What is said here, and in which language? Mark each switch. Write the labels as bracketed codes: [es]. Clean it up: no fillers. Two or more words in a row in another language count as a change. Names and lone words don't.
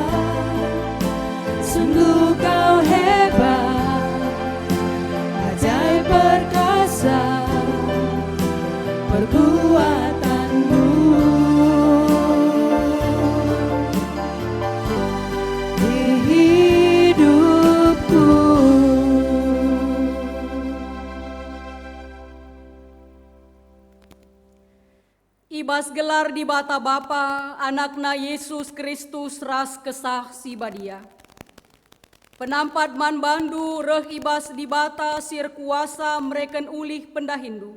[id] Sungguh Kau hebat, ajaib perkasa perbuatanmu di hidupku. [btx] Ibas gelar di bata Bapa, anakna Yesus Kristus ras kesah si badia. Penampat man bandu reh ibas di bata sir kuasa mereken ulih pendahindu.